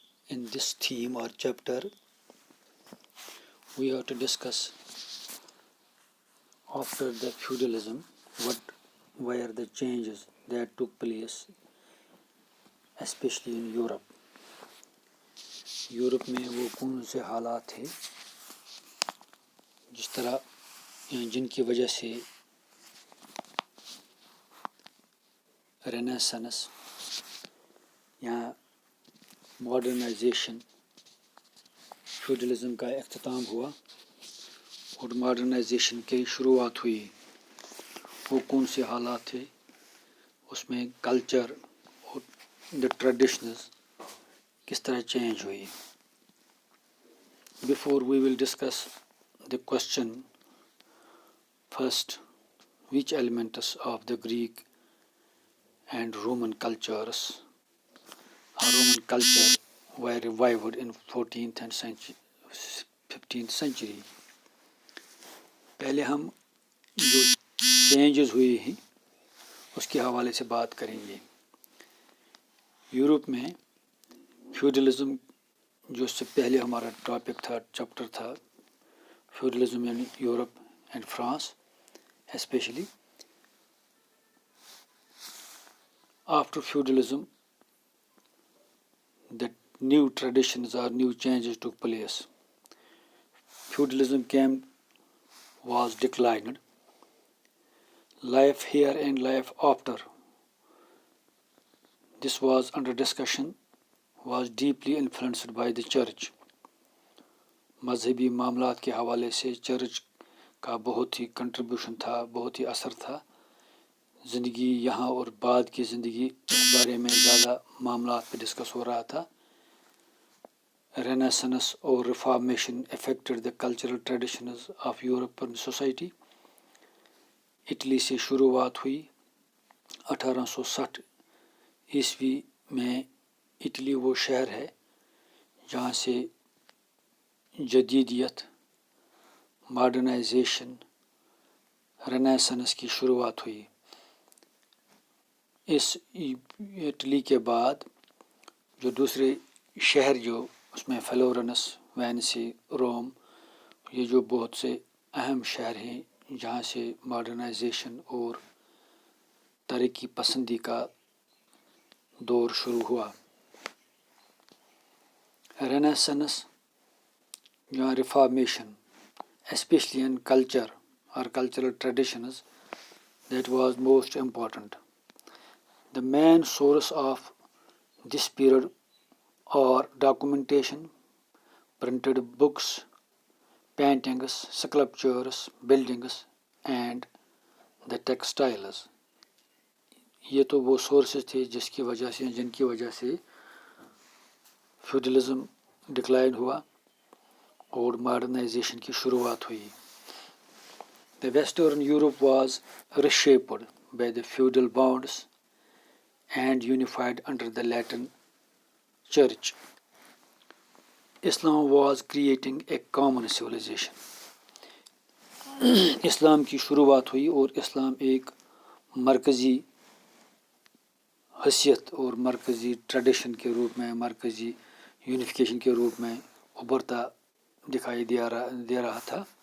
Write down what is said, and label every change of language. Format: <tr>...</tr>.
<en>In this theme or chapter, we have to discuss after the feudalism, what were the changes that took place, especially in Europe.</en> <ur>Europe میں وہ کون سے حالات تھے جس طرح جن کی وجہ سے رینیسانس یا ماڈرنائزیشن فیوڈلزم کا اختتام ہوا اور ماڈرنائزیشن کی شروعات ہوئی. وہ کون سے حالات تھے، اس میں کلچر اور دا ٹریڈیشنز کس طرح چینج ہوئی.</ur> <en>Before we will discuss the question, first, which elements of the Greek and Roman cultures or Roman culture were revived in 14th and 15th century.</en> <ur>پہلے ہم جو چینجز ہوئی ہیں اس کے حوالے سے بات کریں گے. یورپ میں فیوڈلزم جو اس سے پہلے ہمارا ٹاپک تھا، چیپٹر تھا،</ur> <en>Feudalism in Europe and France especially. After feudalism the new traditions or new changes took place. Feudalism was declined. Life here and life after this was under discussion, was deeply influenced by the church.</en> <ur>مذہبی معاملات کے حوالے سے church کا بہت ہی contribution تھا، بہت ہی اثر تھا. زندگی یہاں اور بعد کی زندگی اس بارے میں زیادہ معاملات پہ ڈسکس ہو رہا تھا.</ur> <en>Renaissance اور reformation affected the cultural traditions of European society.</en> <ur>Italy سے شروعات ہوئی 1860 عیسوی میں. اٹلی وہ شہر ہے جہاں سے جدیدیت، ماڈرنائزیشن، رینیسانس کی شروعات ہوئی. اس اٹلی کے بعد جو دوسرے شہر جو اس میں فلورنس، وینسی، روم، یہ جو بہت سے اہم شہر ہیں جہاں سے ماڈرنائزیشن اور ترقی پسندی کا دور شروع ہوا.</ur> <en>Renaissance یا reformation especially in culture or cultural traditions, that was most important. The main source of this period are documentation, printed books, paintings, sculptures, buildings and the textiles.</en> <ur>یہ تو وہ سورسز تھے جس کی وجہ سے، جن کی وجہ سے فیوڈلزم ڈکلائن ہوا اور ماڈرنائزیشن کی شروعات ہوئی.</ur> <en>The Western Europe was reshaped by the feudal bonds and unified under the Latin Church. Islam was creating a common civilization.</en> <ur>اسلام کی شروعات ہوئی اور اسلام ایک مرکزی حیثیت اور مرکزی ٹریڈیشن کے روپ میں، مرکزی یونیفیکیشن کے روپ میں ابھرتا دکھائی دے رہا تھا.</ur>